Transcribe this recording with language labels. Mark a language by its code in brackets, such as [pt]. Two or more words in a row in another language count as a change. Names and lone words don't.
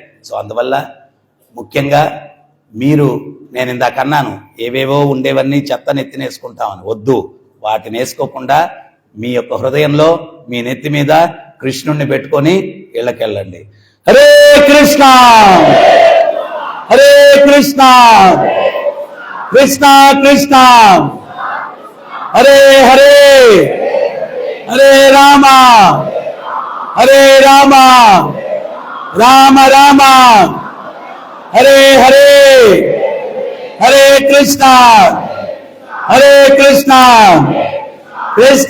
[te] సో అందువల్ల ముఖ్యంగా మీరు, నేను ఇందాక అన్నాను ఏవేవో ఉండేవన్నీ చెత్తను ఎత్తినేసుకుంటామని, వద్దు. వాటిని వేసుకోకుండా మీ యొక్క హృదయంలో మీ నెత్తి మీద కృష్ణుణ్ణి పెట్టుకొని ఇళ్ళకెళ్ళండి. [sa] హరే కృష్ణ హరే కృష్ణ కృష్ణ కృష్ణ హరే హరే హరే రామ హరే రామ రామ రామ హరే హరే హరే కృష్ణ హరే కృష్ణ కృష్ణ